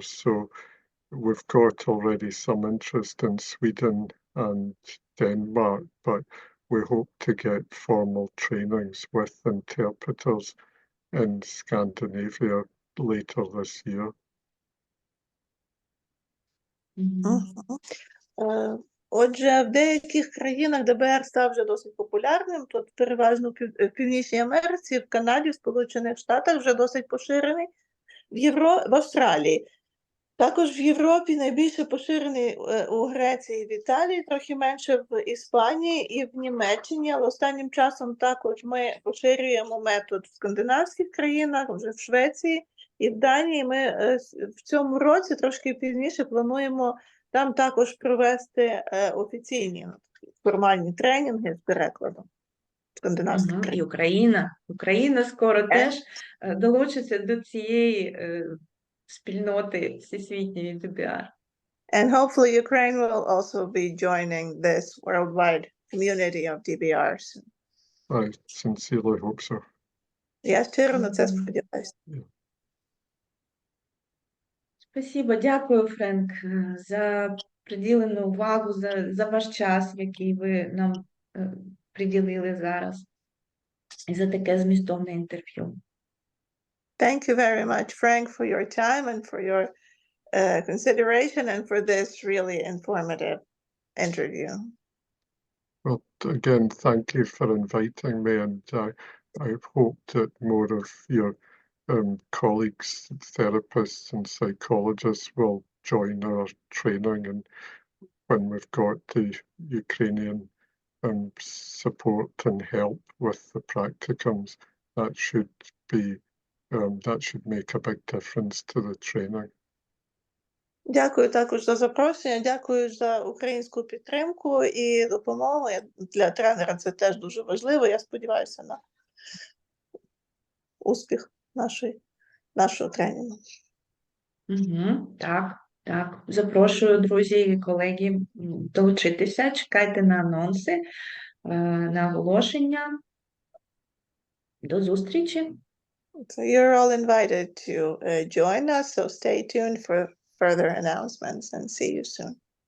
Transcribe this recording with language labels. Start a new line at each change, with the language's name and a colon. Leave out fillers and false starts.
English: So we've got already some interest in Sweden and Denmark, but we hope to get formal trainings with interpreters in Scandinavia later this year.
Ukrainian: Отже, в деяких країнах ДБР став вже досить популярним, тут переважно в Північній Америці, в Канаді, в Сполучених Штатах вже досить поширений, в Австралії. Також в Європі найбільше поширений у Греції, в Італії, трохи менше в Іспанії і в Німеччині, але останнім часом також ми поширюємо метод в скандинавських країнах, вже в Швеції і в Данії. Ми в цьому році, трошки пізніше, плануємо там також провести офіційні формальні тренінги з перекладом скандинавських країн. І Україна скоро теж долучиться до цієї спільноти всесвітньої DBR.
English: And hopefully Ukraine will also be joining this worldwide community of DBRs. I sincerely hope so.
Ukrainian: Я щиро на це сподіваюся. Спасибо, дякую, Френк, за приділену увагу, за ваш час, який ви нам приділили зараз, і за таке змістовне інтерв'ю.
English: Thank you very much, Frank, for your time and for your consideration and for this really informative interview. Well, again, thank you for inviting me, and I hope that more of your colleagues, therapists and psychologists will join our training, and when we've got the Ukrainian support and help with the practicums, that should make a big difference to the training.
Ukrainian: Дякую також за запрошення, дякую за українську підтримку і допомогу. Для тренера це теж дуже важливо. Я сподіваюся на успіх нашого тренінгу. Так. Запрошую, друзі і колеги, долучитися. Чекайте на анонси, на оголошення. До зустрічі.
English: So you're all invited to join us, so stay tuned for further announcements and see you soon.